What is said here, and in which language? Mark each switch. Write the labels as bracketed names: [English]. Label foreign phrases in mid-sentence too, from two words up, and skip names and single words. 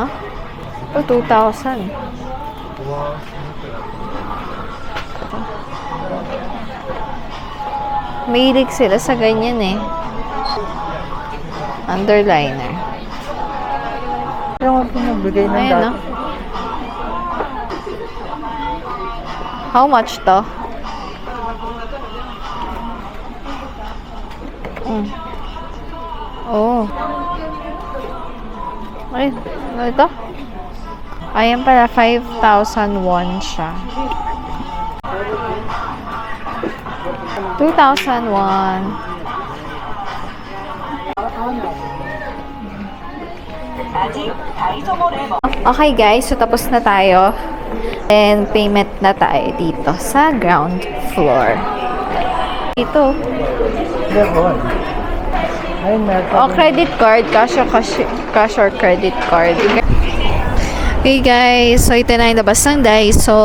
[Filipino] O, 2,000. Mahilig sila sa ganyan eh. Underliner. Kaya nga po nagbigay ng Ayan, no? dati. [English] How much to? [Filipino] Oh. Ay, ano ito? Ayan pala, 5,001 siya. 2,001. [Korean] 아직 다이소몰에 [English] Okay guys, [Filipino] so tapos na tayo. And payment na tayo dito sa ground floor. Ito. Gabon. Ayun, meron. [English] Oh, credit card. Cash or credit card. Okay guys, [Filipino] so ito na yung labas ng Daiso.